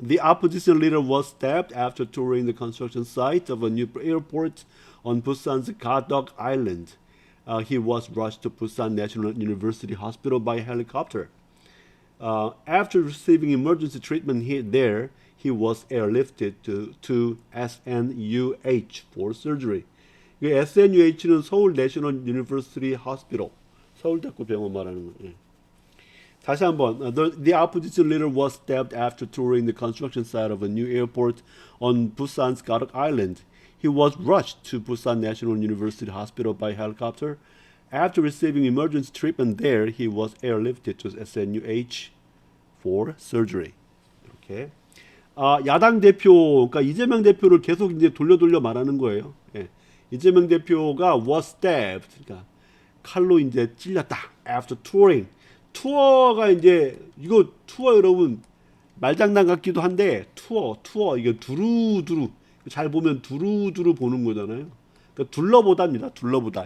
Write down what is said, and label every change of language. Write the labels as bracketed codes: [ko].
[en] The opposition leader was stabbed after touring the construction site of a new airport on Busan's Gadok Island. He was rushed to Busan National University Hospital by helicopter. After receiving emergency treatment he was airlifted to SNUH for surgery. [ko] SNUH는 서울 내셔널 유니버시티 호스피tal, 서울대학교 병원 말하는 거예요. 다시 한번. [en] The opposition leader was stabbed after touring the construction site of a new airport on Busan's Gadok Island. He was rushed to Busan National University Hospital by helicopter. After receiving emergency treatment there, he was airlifted to SNUH for surgery. [ko] 이렇게. 야당 대표, 그러니까 이재명 대표를 계속 이제 돌려 말하는 거예요. 예. 이재명 대표가 [en] was stabbed, [ko] 그러니까 칼로 이제 찔렸다. [en] After touring. [ko] 투어가 이제 이거 투어 여러분 말장난 같기도 한데 투어 이게 두루두루 잘 보면 두루두루 보는 거잖아요. 그러니까 둘러보다입니다. 둘러보다.